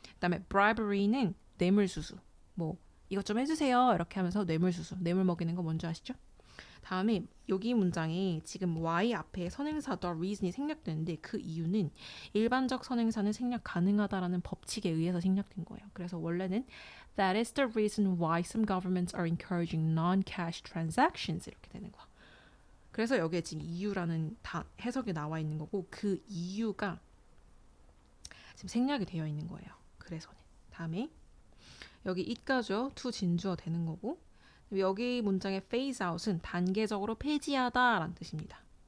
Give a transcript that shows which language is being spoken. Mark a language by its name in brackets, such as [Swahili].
[Korean] 그다음에 bribery는 뇌물수수. 뭐 이것 좀 해주세요. 이렇게 하면서 뇌물수수. 뇌물 먹이는 거 뭔지 아시죠? 다음에 여기 문장에 지금 y 앞에 선행사 the reason이 생략되는데 그 이유는 일반적 선행사는 생략 가능하다라는 법칙에 의해서 생략된 거예요. 그래서 원래는 [English] that is the reason why some governments are encouraging non-cash transactions [Korean] 이렇게 되는 거야. 그래서 여기에 지금 이유라는 해석이 나와 있는 거고 그 이유가 지금 생략이 되어 있는 거예요. 그래서는 다음에 여기 it가죠. to 진주어 되는 거고 여기 문장의 phase out은 단계적으로 폐지하다라는 뜻입니다.